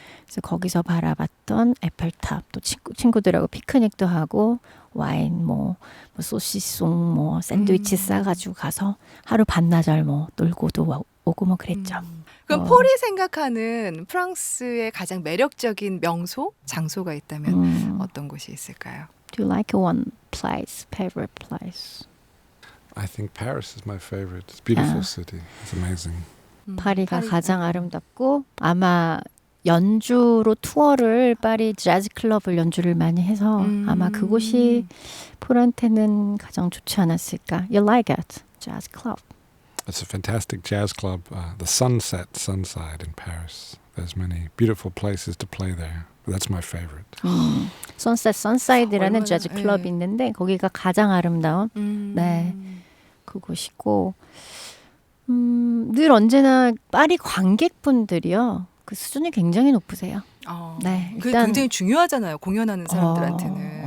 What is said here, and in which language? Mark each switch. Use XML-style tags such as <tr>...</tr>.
<ko>그래서 거기서 바라봤던 에펠탑 또 친구들하고 피크닉도 하고 와인 뭐 소시송 뭐 샌드위치 싸가지고 가서 하루 반나절 뭐 놀고도 오고 뭐 그랬죠. 그럼 폴이 생각하는 프랑스의 가장 매력적인 명소, 장소가 있다면 어떤 곳이 있을까요?</ko> <en>Do you like one place, favorite place? I think Paris is my favorite. It's a beautiful city. It's amazing.</en> <ko>파리가 가장 아름답고 아마 연주로 투어를 파리 재즈 클럽을 연주를 많이 해서 아마 그곳이 폴한테는 가장 좋지 않았을까.</ko> <en>You like it, jazz club. It's a fantastic jazz club. The Sunside in Paris. There's many beautiful places to play there. But that's my favorite.</en> <ko>선사이드라는 얼마나, 재즈 클럽이 있는데 거기가 가장 아름다운 네 그곳이고 늘 언제나 파리 관객분들이요 그 수준이 굉장히 높으세요. 네, 그게 일단 굉장히 중요하잖아요. 공연하는 사람들한테는.</ko>